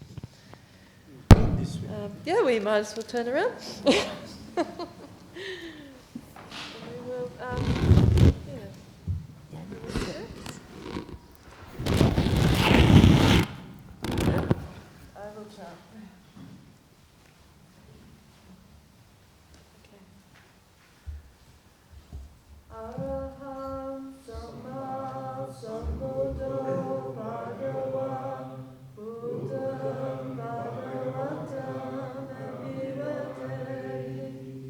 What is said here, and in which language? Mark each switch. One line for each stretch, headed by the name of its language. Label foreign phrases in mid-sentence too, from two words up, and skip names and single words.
English: Yeah, we might as well turn around. And we will, I will try. Okay.
Pali: Araham Samma Sambuddho Bhagava Buddham Bhagavatam Abhivadeti